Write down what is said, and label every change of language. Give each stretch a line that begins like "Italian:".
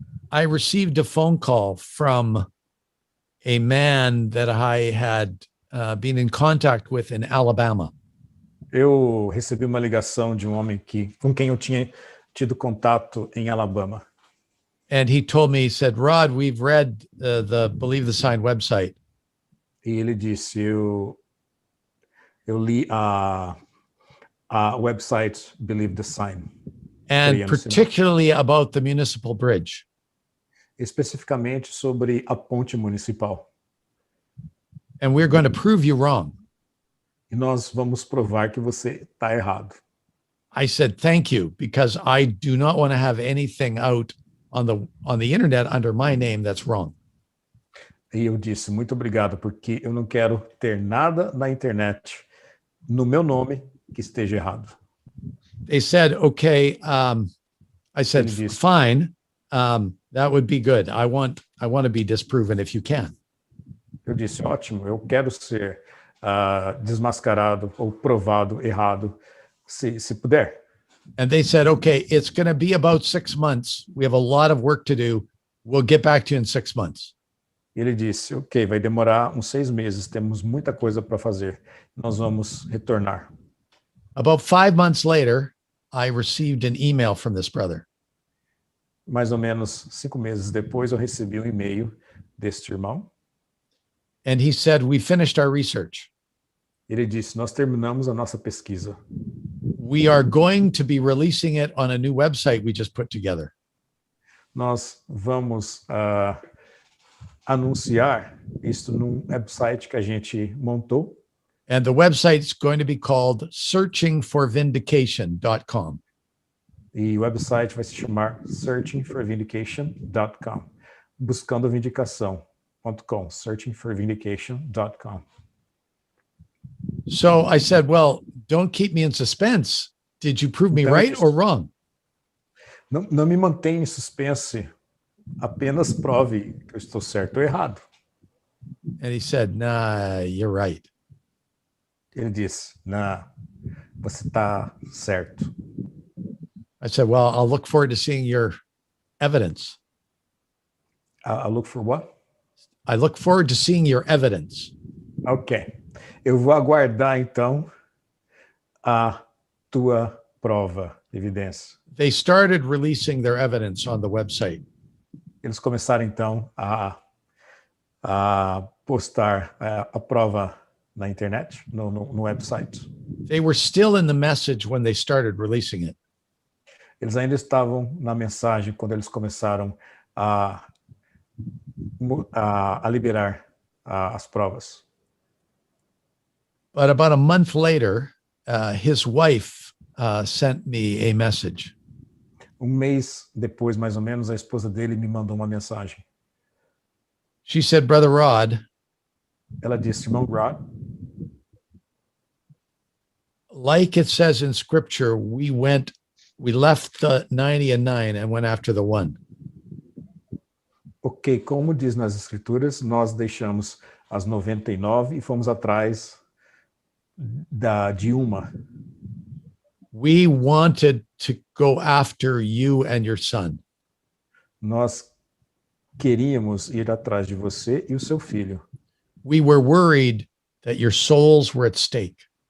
English: I received a phone call from a man that I had been in contact with in Alabama.
Portuguese: Eu recebi uma ligação de um homem com quem eu tinha tido contato em Alabama.
English: And he told me, he said, "Rod, we've read the Believe the Sign website."
Portuguese: E ele disse, eu li a website Believe the Sign.
English: And particularly about the municipal bridge.
Portuguese: Especificamente sobre a ponte municipal.
English: And we're going to prove you wrong.
Portuguese: E nós vamos provar que você está errado.
English: I said, "Thank you, because I do not want to have anything out on the internet under my name that's wrong."
Portuguese: E eu disse, muito obrigado, porque eu não quero ter nada na internet no meu nome que esteja errado.
English: They said, "Okay." I said, "Fine. That would be good. I want to be disproven if you can."
Portuguese: Eu disse, ótimo, eu quero ser desmascarado ou provado errado, se puder.
English: And they said, "Okay, it's going to be about 6 months. We have a lot of work to do. We'll get back to you in 6 months."
Portuguese: Ele disse, ok, vai demorar uns 6 meses, temos muita coisa para fazer. Nós vamos retornar.
English: About 5 months later, I received an email from this brother.
Portuguese: Mais ou menos 5 meses depois, eu recebi um e-mail deste irmão.
English: And he said, "We finished our research.
Portuguese: Ele disse, nós terminamos a nossa pesquisa.
English: We are going to be releasing it on a new website we just put together."
Portuguese: nós vamos anunciar isso num website que a gente montou.
English: And the website's going to be called searchingforvindication.com.
Portuguese: E o website vai se chamar searchingforvindication.com. Buscando a vindicação.com.
English: Searchingforvindication.com. So I said, well, don't keep me in suspense. Did you prove me
Portuguese: Então,
English: right or wrong?
Portuguese: Não me mantenha em suspense. Apenas prove que eu estou certo ou errado.
English: And he said, nah, you're right.
Portuguese: Ele disse, não, você está certo.
English: I said, well, I'll look forward to seeing your evidence. I look for what? I look forward to seeing your evidence. Ok.
Portuguese: Eu vou aguardar, então, a tua prova, evidência.
English: They started releasing their evidence on the website.
Portuguese: Eles começaram, então, a postar a prova na internet, no website.
English: They were still in the message when they started releasing it.
Portuguese: Eles ainda estavam na mensagem quando eles começaram a liberar as provas.
English: But about a month later, his wife sent me a message.
Portuguese: Mês depois, mais ou menos, a esposa dele me mandou uma mensagem.
English: She said, Brother Rod,
Portuguese: Ela disse, irmão Rod,
English: like it says in scripture, we left the 90 and 9 and went after the 1.
Portuguese: Ok, como diz nas escrituras, nós deixamos as 99 e fomos atrás de uma.
English: We wanted to go after you and your son.
Portuguese: Nós queríamos ir atrás de você e o seu filho.
English: We were worried that your souls were at stake.